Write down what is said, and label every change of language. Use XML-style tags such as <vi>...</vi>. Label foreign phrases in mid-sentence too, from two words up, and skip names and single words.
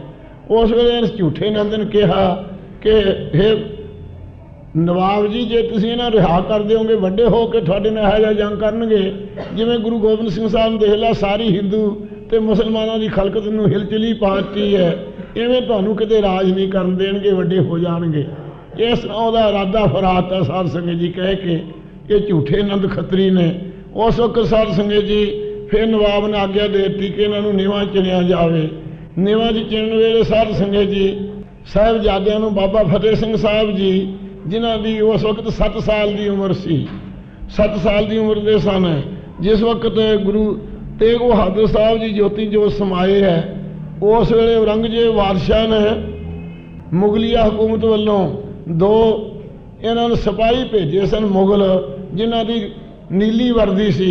<pa>ਉਸ ਵੇਲੇ ਇਸ ਝੂਠੇ ਨੰਦ ਨੇ ਕਿਹਾ ਕਿ ਹੇ ਨਵਾਬ ਜੀ ਜੇ ਤੁਸੀਂ ਇਨ੍ਹਾਂ ਰਿਹਾ ਕਰ ਦੋਗੇ ਵੱਡੇ ਹੋ ਕੇ ਤੁਹਾਡੇ ਨਾਲ ਇਹੋ ਜਿਹਾ ਜੰਗ ਕਰਨਗੇ ਜਿਵੇਂ ਗੁਰੂ ਗੋਬਿੰਦ ਸਿੰਘ ਸਾਹਿਬ ਨੇ ਦੇਖ ਲਾ ਸਾਰੀ ਹਿੰਦੂ ਤੇ ਮੁਸਲਮਾਨਾਂ ਕੀ ਖ਼ਲਕਤ ਨੂੰ ਹਿਲਚਲੀ ਪਾਤੀ ਹੈ, ਇਵੇਂ ਤੁਹਾਨੂੰ ਕਿਤੇ ਰਾਜ ਨਹੀਂ ਕਰਨ ਦੇਣਗੇ, ਵੱਡੇ ਹੋ ਜਾਣਗੇ। ਇਸ ਉਹਦਾ ਇਰਾਦਾ ਫਰਾਤਾ ਸਾਧ ਸੰਗਤ ਜੀ ਕਹਿ ਕੇ ਇਹ ਝੂਠੇ ਨੰਦ ਖੱਤਰੀ ਨੇ। ਉਸ ਵਕਤ ਸਾਧ ਸੰਗਤ ਜੀ ਫਿਰ ਨਵਾਬ ਨੇ ਆਗਿਆ ਦੇ ਦੀ ਕਿ ਇਨ੍ਹੋਂ ਨੀਂਹਾਂ ਚਿਣਿਆ ਜਾਏ। ਨਿਵਾ ਦੀ ਚਿਣਨ ਵੇਲੇ ਸਾਧ ਸੰਗਤ ਜੀ ਸਾਹਿਬਜ਼ਾਦਿਆਂ ਨੂੰ ਬਾਬਾ ਫਤਿਹ ਸਿੰਘ ਸਾਹਿਬ ਜੀ ਜਿਨ੍ਹਾਂ ਦੀ ਉਸ ਵਕਤ 7 ਸਾਲ ਦੀ ਉਮਰ ਸੀ, 7 ਸਾਲ ਦੀ ਉਮਰ ਦੇ ਸਨ, ਜਿਸ ਵਕਤ ਗੁਰੂ ਤੇਗ ਬਹਾਦਰ ਸਾਹਿਬ ਜੀ ਜੋਤੀ ਜੋਤ ਸਮਾਏ ਹੈ, ਉਸ ਵੇਲੇ ਔਰੰਗਜ਼ੇਬ ਬਾਦਸ਼ਾਹ ਨੇ ਮੁਗਲੀਆ ਹਕੂਮਤ ਵੱਲੋਂ 2 ਇਹਨਾਂ ਨੂੰ ਸਿਪਾਹੀ ਭੇਜੇ ਸਨ ਮੁਗਲ, ਜਿਨ੍ਹਾਂ ਦੀ ਨੀਲੀ ਵਰਦੀ ਸੀ।</pa>